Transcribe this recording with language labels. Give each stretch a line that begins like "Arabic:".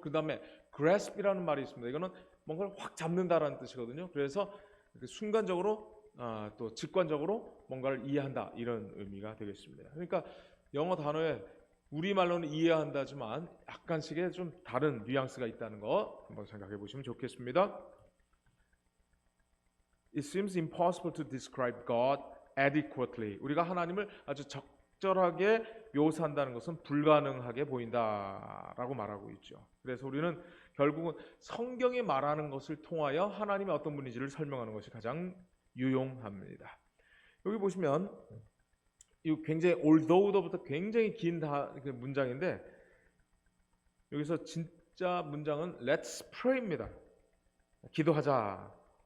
Korean: 그다음에 grasp이라는 말이 있습니다. 이거는 뭔가를 확 잡는다라는 뜻이거든요. 그래서 순간적으로 또 직관적으로 뭔가를 이해한다 이런 의미가 되겠습니다. 그러니까 영어 단어에 우리말로는 이해한다지만 약간씩의 좀 다른 뉘앙스가 있다는 거 한번 생각해 보시면 좋겠습니다.
English: It seems impossible to describe God adequately.
Korean: 우리가 하나님을 아주 적절하게 묘사한다는 것은 불가능하게 보인다라고 말하고 있죠. 그래서 우리는 결국은 성경이 말하는 것을 통하여 하나님의 어떤 분인지를 설명하는 것이 가장 유용합니다. 여기 보시면 이 굉장히 although부터 굉장히 긴 문장인데 여기서 진짜 문장은
English: Let's pray
Korean: 입니다. 기도하자.